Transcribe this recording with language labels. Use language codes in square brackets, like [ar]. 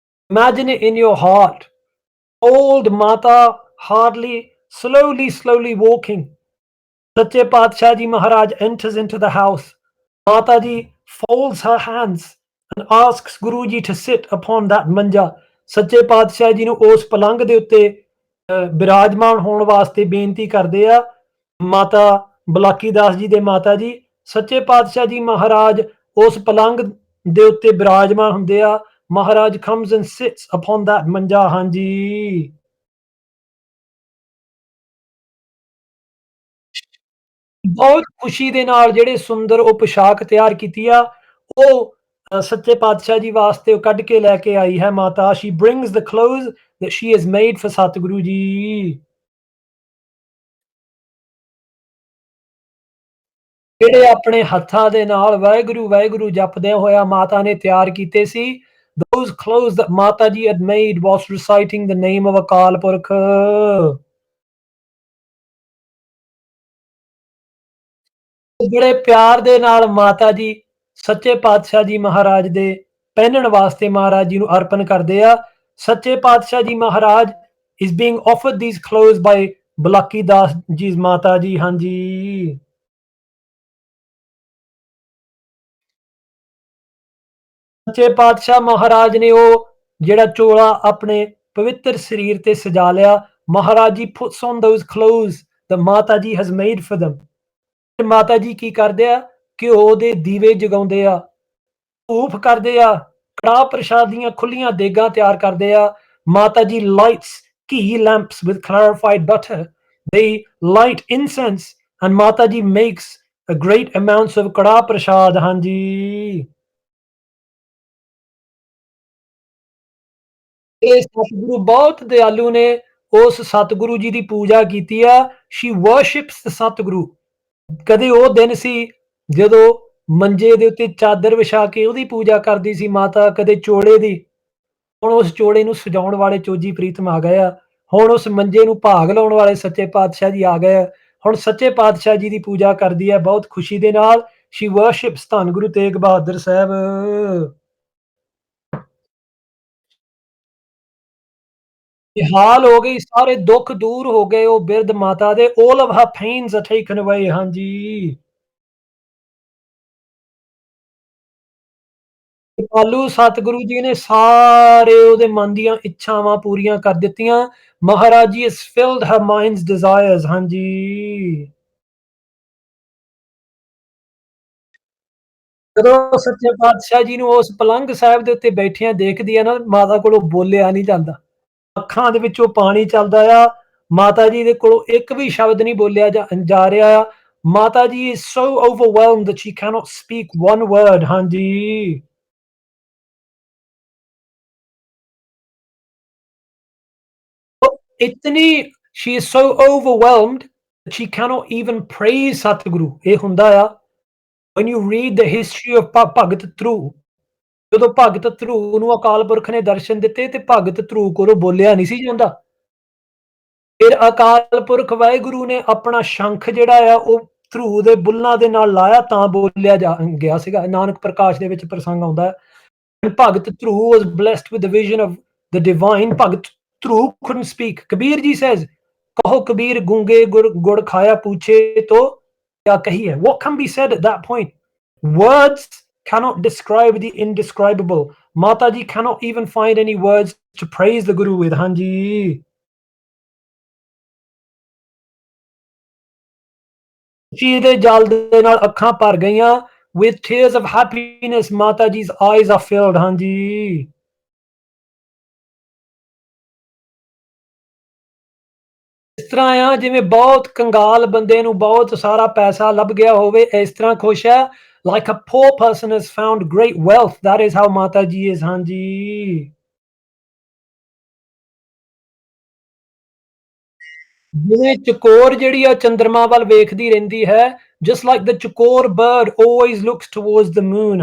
[en] Imagine it in your heart, old Mata hardly slowly walking। Sache Patshah ji Maharaj enters into the house, Mata ji folds her hands and asks Guru ji to sit upon that manja. [pa] ਸੱਚੇ ਪਾਤਸ਼ਾਹ ਜੀ ਨੂੰ ਉਸ ਪਲੰਗ ਦੇ ਉੱਤੇ ਬਿਰਾਜਮਾਨ ਹੋਣ ਵਾਸਤੇ ਬੇਨਤੀ ਕਰਦੇ ਆ। ਮਾਤਾ ਬਲਾਕੀ ਦਾਸ ਜੀ ਦੇ ਮਾਤਾ ਜੀ ਸੱਚੇ ਪਾਤਸ਼ਾਹ ਜੀ ਮਹਾਰਾਜ ਉਸ ਪਲੰਗ ਦੇ ਉੱਤੇ ਬਿਰਾਜਮਾਨ ਹੁੰਦੇ ਆ। [en] Maharaj comes and sits upon that manja, ਹਾਂਜੀ। [pa] ਬਹੁਤ ਖੁਸ਼ੀ ਦੇ ਨਾਲ ਜਿਹੜੇ ਸੁੰਦਰ ਉਹ ਪੁਸ਼ਾਕ ਤਿਆਰ ਕੀਤੀ ਆ, ਉਹ ਸੱਚੇ ਪਾਤਸ਼ਾਹ ਜੀ ਵਾਸਤੇ ਉਹ ਕੱਢ ਕੇ ਲੈ ਕੇ ਆਈ ਹੈ ਮਾਤਾ। [en] She brings the clothes that she has made for Satguru ji. [pa] ਜਿਹੜੇ ਆਪਣੇ ਹੱਥਾਂ ਦੇ ਨਾਲ ਵਾਹਿਗੁਰੂ ਵਾਹਿਗੁਰੂ ਜਪਦਿਆਂ ਹੋਇਆ ਮਾਤਾ ਨੇ ਤਿਆਰ ਕੀਤੇ ਸੀ। [en] Those clothes that Mata ji had made whilst reciting the name of Akal Purakh. [pa] ਬੜੇ ਪਿਆਰ ਦੇ ਨਾਲ ਮਾਤਾ ਜੀ ਸੱਚੇ ਪਾਤਸ਼ਾਹ ਜੀ ਮਹਾਰਾਜ ਦੇ ਪਹਿਨਣ ਵਾਸਤੇ ਮਹਾਰਾਜ ਜੀ ਨੂੰ ਅਰਪਣ ਕਰਦੇ ਆ। [en] Sache Patshah ji Maharaj is being offered these clothes by Balaki Das ji Mata ji, ਹਾਂਜੀ। [pa] ਸੱਚੇ ਪਾਤਸ਼ਾਹ ਮਹਾਰਾਜ ਨੇ ਉਹ ਜਿਹੜਾ ਚੋਲਾ ਆਪਣੇ ਪਵਿੱਤਰ ਸਰੀਰ ਤੇ ਸਜਾ ਲਿਆ। [en] Maharaj ji puts on those clothes that Mata ji has made for them। [pa] ਤੇ ਮਾਤਾ ਜੀ ਕੀ ਕਰਦੇ ਆ, ਘਿਓ ਦੇ ਦੀਵੇ ਜਗਾਉਂਦੇ ਆ, ਧੂਫ ਕਰਦੇ ਆ, ਕੜਾਹ ਪ੍ਰਸ਼ਾਦ ਦੀਆਂ ਖੁੱਲੀਆਂ ਦੇਗਾਂ ਤਿਆਰ ਕਰਦੇ ਆ। [en] Mata ji lights ghee lamps with clarified butter, they light incense and Mata ji makes a great amounts of karah prashad, ਹਾਂਜੀ। [pa] ਇਹ ਸਤਿਗੁਰੂ ਬਹੁਤ ਦਿਆਲੂ ਨੇ। ਉਸ ਸਤਿਗੁਰੂ ਜੀ ਦੀ ਪੂਜਾ ਕੀਤੀ ਆ। [en] She worships the Satguru. [pa] ਕਦੇ ਉਹ ਦਿਨ ਸੀ ਜਦੋਂ ਮੰਜੇ ਦੇ ਉੱਤੇ ਚਾਦਰ ਵਿਛਾ ਕੇ ਉਹਦੀ ਪੂਜਾ ਕਰਦੀ ਸੀ ਮਾਤਾ, ਕਦੇ ਚੋਲੇ ਦੀ। ਹੁਣ ਉਸ ਚੋਲੇ ਨੂੰ ਸਜਾਉਣ ਵਾਲੇ ਚੋਜੀ ਪ੍ਰੀਤਮ ਆ ਗਏ ਆ। ਹੁਣ ਉਸ ਮੰਜੇ ਨੂੰ ਭਾਗ ਲਾਉਣ ਵਾਲੇ ਸੱਚੇ ਪਾਤਸ਼ਾਹ ਜੀ ਆ ਗਏ ਆ। ਹੁਣ ਸੱਚੇ ਪਾਤਸ਼ਾਹ ਜੀ ਦੀ ਪੂਜਾ ਕਰਦੀ ਹੈ ਬਹੁਤ ਖੁਸ਼ੀ ਦੇ ਨਾਲ। [en] She worships Dhan Guru Tegh Bahadur Sahib. [pa] ਨਿਹਾਲ ਹੋ ਗਈ, ਸਾਰੇ ਦੁੱਖ ਦੂਰ ਹੋ ਗਏ ਉਹ ਬਿਰਧ ਮਾਤਾ ਦੇ। [en] All of her pains are taken away. ਹਾਂਜੀ। [pa] ਕਿਰਪਾਲੂ ਸਤਿਗੁਰੂ ਜੀ ਨੇ ਸਾਰੇ ਉਹਦੇ ਮਨ ਦੀਆਂ ਇੱਛਾਵਾਂ ਪੂਰੀਆਂ ਕਰ ਦਿੱਤੀਆਂ। [en] Maharaj ji has filled her mind's desires। ਹਾਂਜੀ। [pa] ਜਦੋਂ ਸੱਚੇ ਪਾਤਸ਼ਾਹ ਜੀ ਨੂੰ ਉਸ ਪਲੰਗ ਸਾਹਿਬ ਦੇ ਉੱਤੇ ਬੈਠਿਆਂ ਦੇਖਦੀ ਆ ਨਾ, ਮਾਤਾ ਕੋਲੋਂ ਬੋਲਿਆ ਨਹੀਂ ਜਾਂਦਾ। ਅੱਖਾਂ ਦੇ ਵਿੱਚੋਂ ਪਾਣੀ ਚੱਲਦਾ ਆ। ਮਾਤਾ ਜੀ ਦੇ ਕੋਲੋਂ ਇੱਕ ਵੀ ਸ਼ਬਦ ਨਹੀਂ ਬੋਲਿਆ ਜਾ ਰਿਹਾ ਆ। [en] Mata ji is so overwhelmed that she cannot speak one word। ਹਾਂਜੀ। [pa] ਉਹ ਇਤਨੀ [en] she is so overwhelmed that she cannot even praise Satguru. [pa] ਇਹ ਹੁੰਦਾ ਆ [en] when you read the history of [pa] ਭਗਤ ਧਰੂ, ਜਦੋਂ ਭਗਤ ਧਰੂ ਨੂੰ ਅਕਾਲ ਪੁਰਖ ਨੇ ਦਰਸ਼ਨ ਦਿੱਤੇ ਤੇ ਭਗਤ ਧਰੂ ਕੋਲੋਂ ਬੋਲਿਆ ਨਹੀਂ ਸੀ ਜਾਂਦਾ। ਫਿਰ ਅਕਾਲ ਪੁਰਖ ਵਾਹਿਗੁਰੂ ਨੇ ਆਪਣਾ ਸ਼ੰਖ ਜਿਹੜਾ ਆ ਉਹ ਧਰੂ ਦੇ ਬੁੱਲਾਂ ਦੇ ਨਾਲ ਲਾਇਆ ਤਾਂ ਬੋਲਿਆ ਜਾ ਗਿਆ ਸੀਗਾ। ਨਾਨਕ ਪ੍ਰਕਾਸ਼ ਦੇ ਵਿੱਚ ਪ੍ਰਸੰਗ ਆਉਂਦਾ ਹੈ। [en] Bhagat Dhru was blessed with the vision of the divine। Bhagat Dhru couldn't speak। Kabir ji says, [pa] ਕਹੋ ਕਬੀਰ ਗੂੰਗੇ ਗੁੜ ਖਾਇਆ पूछे तो क्या कहिए। [en] What can be said at that point? Words cannot describe the indescribable। Mata ji cannot even find any words to praise the Guru with। ਹਾਂਜੀ। [pa] ਖੁਸ਼ੀ ਦੇ ਜਲ ਦੇ ਨਾਲ ਅੱਖਾਂ ਭਰ ਗਈਆਂ। [en] with tears of happiness Mata ji's eyes are filled। ਹਾਂਜੀ। ਇਸ ਤਰ੍ਹਾਂ ਆ ਜਿਵੇਂ ਬਹੁਤ ਕੰਗਾਲ ਬੰਦੇ ਨੂੰ ਬਹੁਤ ਸਾਰਾ ਪੈਸਾ ਲੱਭ ਗਿਆ ਹੋਵੇ, ਇਸ ਤਰ੍ਹਾਂ ਖੁਸ਼ ਹੈ। like a poor person has found great wealth। that is how Mata ji is। ਹਾਂਜੀ। ਜਿਵੇਂ ਚਕੋਰ ਜਿਹੜੀ ਆ ਚੰਦਰਮਾ ਵੱਲ ਵੇਖਦੀ ਰਹਿੰਦੀ ਹੈ। just like the chakor bird always looks towards the moon।